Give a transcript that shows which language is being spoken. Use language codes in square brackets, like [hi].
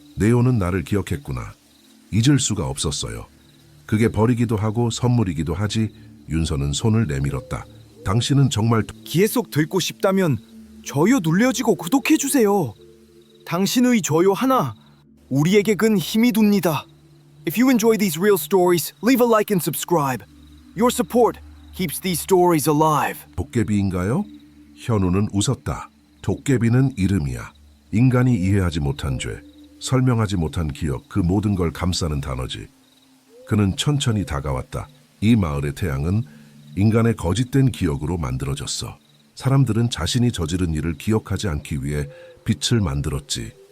[ko] 네오는 나를 기억했구나. 잊을 수가 없었어요. 그게 버리기도 하고 선물이기도 하지 윤서는 손을 내밀었다. 당신은 정말 기회 속 들고 싶다면 좋아요 눌러주고 구독해주세요. 당신의 좋아요 하나 우리에게 큰 힘이 됩니다. [en] If you enjoy these real stories, leave a like and subscribe. Your support keeps these stories alive. [ko] 도깨비인가요? 현우는 웃었다. 도깨비는 이름이야. 인간이 이해하지 못한 죄, 설명하지 못한 기억, 그 모든 걸 감싸는 단어지. 그는 천천히 다가왔다. 이 마을의 태양은 인간의 거짓된 기억으로 만들어졌어. 사람들은 자신이 저지른 일을 기억하지 않기 위해 빛을 만들었지.